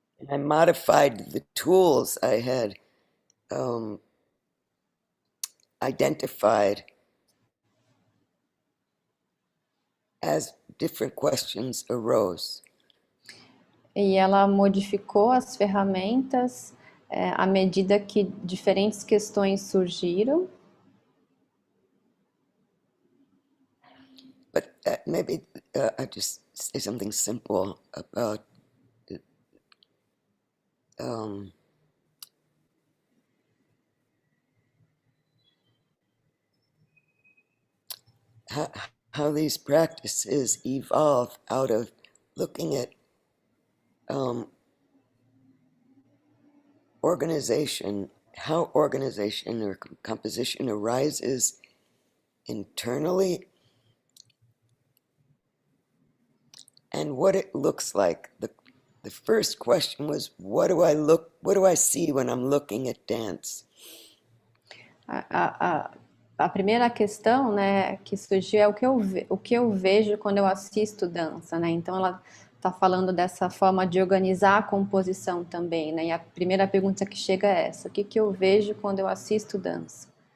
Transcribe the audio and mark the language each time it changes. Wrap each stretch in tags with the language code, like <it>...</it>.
<en>I modified the tools I had identified as different questions arose.</en> <pt>E ela modificou as ferramentas à medida que diferentes questões surgiram.</pt> <en>But maybe I just say something simple about how these practices evolve out of looking at organization, how organization or composition arises internally, and what it looks like. The first question was, what do I see when I'm looking at dance?</en> <pt>A primeira questão, né, que surgiu é o que eu vejo quando eu assisto dança, né? Então ela está falando dessa forma de organizar a composição também, né? E a primeira pergunta que chega é essa: o que eu vejo quando eu assisto dança?</pt>